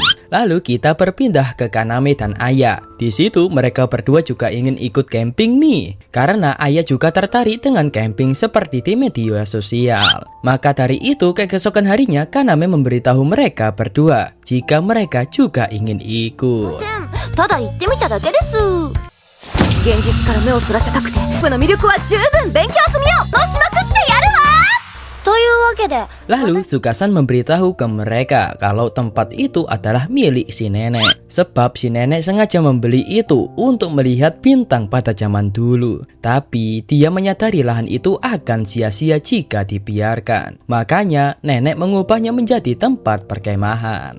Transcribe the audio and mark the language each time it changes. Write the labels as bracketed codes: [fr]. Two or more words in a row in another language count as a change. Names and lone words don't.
[id] Lalu kita berpindah ke Kaname dan Ayah. Di situ mereka berdua juga ingin ikut camping nih, karena Ayah juga tertarik dengan camping seperti di media sosial. Maka dari itu keesokan harinya Kaname memberitahu mereka berdua jika mereka juga ingin ikut. [ja] ただ行ってみただけです。現実から目をそらせたくて、この魅力は十分勉強済みよ。のしまくってやるわ。というわけで、 [id] Lalu Sukasan memberitahu ke mereka kalau tempat itu adalah milik si nenek. Sebab si nenek sengaja membeli itu untuk melihat bintang pada zaman dulu. Tapi dia menyadari lahan itu akan sia-sia jika dibiarkan. Makanya nenek mengubahnya menjadi tempat perkemahan.